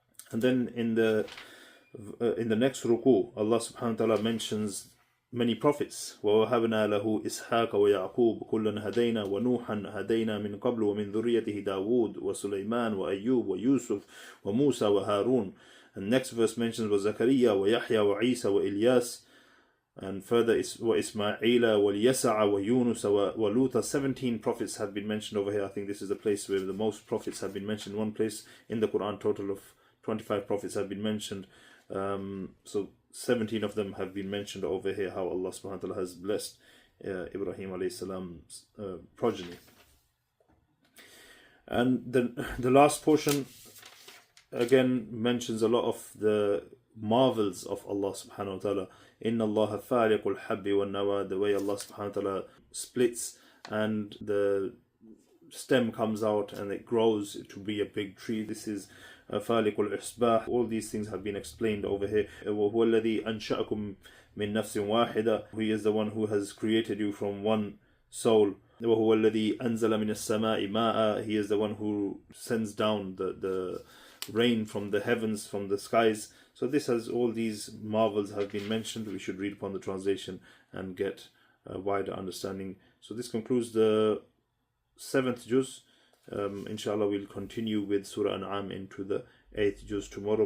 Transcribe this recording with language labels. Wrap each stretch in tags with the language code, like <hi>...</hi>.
<en>And then in the next ruku, Allah subhanahu wa ta'ala mentions many prophets.</en> <ar>وَوَهَبْنَا لَهُ إِسْحَاقَ وَيَعْقُوبَ كُلًّا هَدَيْنَا وَنُوحًا هَدَيْنَا مِنْ قَبْلُ وَمِنْ ذُرِّيَّتِهِ دَاوُودَ وَسُلَيْمَانَ وَأَيُّوبَ وَيُوسُفَ وَمُوسَى وَهَارُونَ.</ar> <en>And next verse mentions وَزَكَرِيَّا وَيَحْيَى وَعِيسَى وَإِلْيَاسَ. And further وَإِسْمَاعِيلَ وَالْيَسَعَ وَيُونُسَ وَلُوطَ. 17 prophets have been mentioned over here. I think this is the place where the most prophets have been mentioned. One place in the Qur'an, total of 25 prophets have been mentioned. So 17 of them have been mentioned over here, how Allah subhanahu wa ta'ala has blessed Ibrahim alayhi salam's progeny. And the last portion again mentions a lot of the marvels of Allah subhanahu wa ta'ala.</en> <ar>Inna Allah faliqul habbi wal nawa.</ar> <en>The way Allah subhanahu wa ta'ala splits and the stem comes out and it grows to be a big tree. This is</en> <ar>فالق الإصباح.</ar> <en>All these things have been explained over here.</en> <ar>وهو الذي أنشأكم من نفس واحدة.</ar> <en>He is the one who has created you from one soul.</en> <ar>وهو الذي أنزل من السماء ماء.</ar> <en>He is the one who sends down the rain from the heavens, from the skies. So this has, all these marvels have been mentioned. We should read upon the translation and get a wider understanding. So this concludes the 7th juz. Inshallah, we'll continue with Surah An'am into the 8th juz tomorrow.</en>